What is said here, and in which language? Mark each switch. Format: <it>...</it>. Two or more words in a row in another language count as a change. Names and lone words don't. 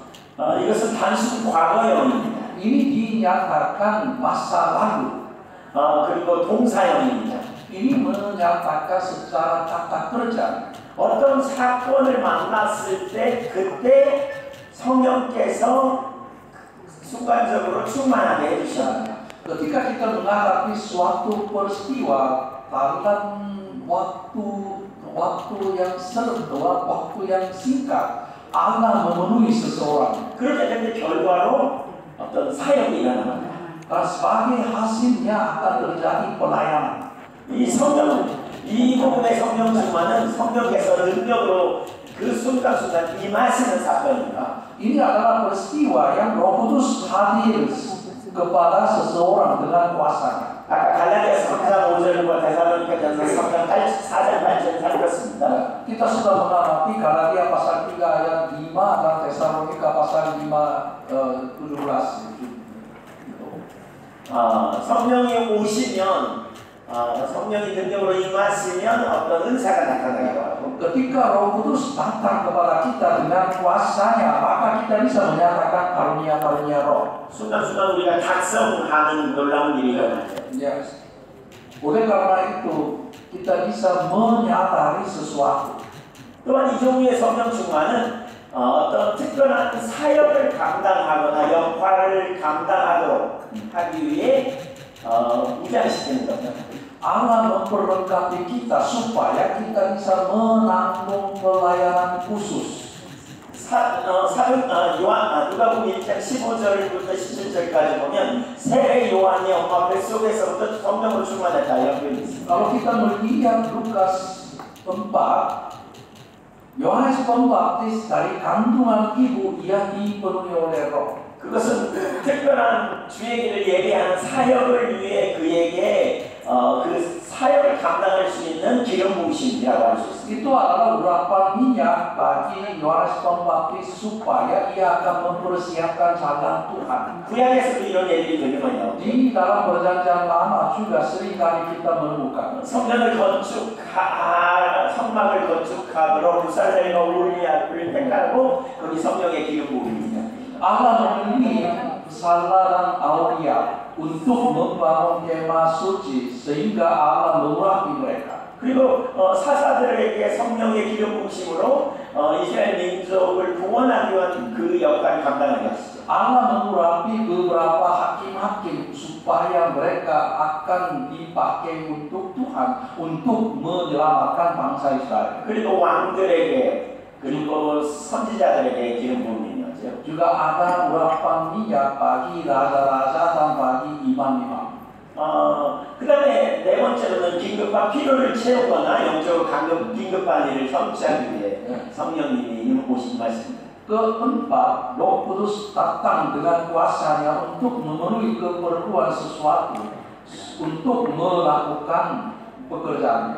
<ko>이것은 단순 과거형입니다.</ko> <id>Ini dinyatakan masa lalu.</id> <ko>그리고 동사형입니다.</ko> <id>Ini menyatakan secara kata kerja.</id> <ko>어떤 사건을 만났을 때 그때 성령께서 순간적으로 충만하게 해주십니다.</ko> <id>Ketika kita menghadapi suatu peristiwa dalam waktu yang singkat, Allah memenuhi seseorang.</id> <ko>그렇게 되면 결과로 어떤 사역이 일어납니다.</ko> <id>Dan sebagai hasilnya akan terjadi pelayanan.</id> <ko>이 부분의 성령 충만은 성령께서 능력으로 그 순간순간 임하시는 사건입니다.</ko> <id>Ini adalah peristiwa yang Roh Kudus hadir kepada seseorang dengan kuasanya.</id> <ko>아까 갈라디아서 3장 5절과 데살로니가전서 3장 4장 8절 살폈습니다.</ko> <id>Kita sudah mengamati Galatia pasal 3 ayat 5 dan Tesalonika pasal 5 17.</id> <ko>성령이 오시면 성령이 능력으로 임하시면 어떤 은사가 나타나기도 하고</ko> <id>Ketika Roh Kudus datang kepada kita dengan kuasanya, maka kita bisa menyatakan karunia-karunia Roh.</id> <ko>순간순간 우리가 작성하는 놀라운 일이 일어나죠.</ko> <id>Yes. Oleh karena itu, kita bisa menyadari sesuatu.</id> <ko>또한 이 종류의 성령 충만은 어떤 특별한 사역을 감당하거나 역할을 감당하도록 하기 위해 무장시키는 거죠.</ko> <id>Allah memperlengkapi kita supaya kita bisa menanggung pelayanan khusus.</id> <ko>누가복음 1장 15절부터 17절까지 보면 새 요한이 엄마 뱃속에서부터 성령으로 충만했다 이런 표현이 있습니다.</ko> <id>Kalau kita melihat Lukas 4, Yohanes Pembaptis dari kandungan ibu ia dipenuhi oleh Roh.</id> <ko>그것은 특별한 주의 길을 예비하는 사역을 위해 그에게 그 사역을 감당할 수 있는 기름 부으심이라고 할 수 있습니다.</ko> <id>Itu adalah urapan minyak bagi Yohanes Pembaptis supaya ia akan mempersiapkan jalan Tuhan.</id> <ko>구약에서도 이런 얘기를 되게 많이 나오죠.</ko> <id>Di dalam perjanjian lama juga seringkali kita menemukan.</id> <ko>성막을 건축하도록 부살레가 우리를 택하고 거기 성령의 기름 부음입니다.</ko> <id>Allah memilih Sallah dan Aulia untuk membangun kemah suci sehingga Allah mengurapi mereka.</id> <ko>그리고 사사들에게 성령의 기름 부으심으로 이스라엘 민족을 구원하기 위한 그 역할을 감당하게 하시죠.</ko> <id>Allah mengurapi beberapa hakim-hakim supaya mereka akan dipakai untuk Tuhan untuk menyelamatkan bangsa Israel.</id> <ko>그리고 왕들에게 그리고 선지자들에게 기름 부음이 있죠.</ko> <id>Juga ada urapan minyak bagi raja-raja dan bagi imam-imam.</id> <ko>그 다음에 네 번째로는 긴급한 필요를 채우거나 영적으로 긴급한 일을 성취하기 위해 성령님이 임하고 임하십니다.</ko> <id>Keempat, Roh Kudus datang dengan kuasanya untuk memenuhi keperluan sesuatu, untuk melakukan pekerjaannya.</id>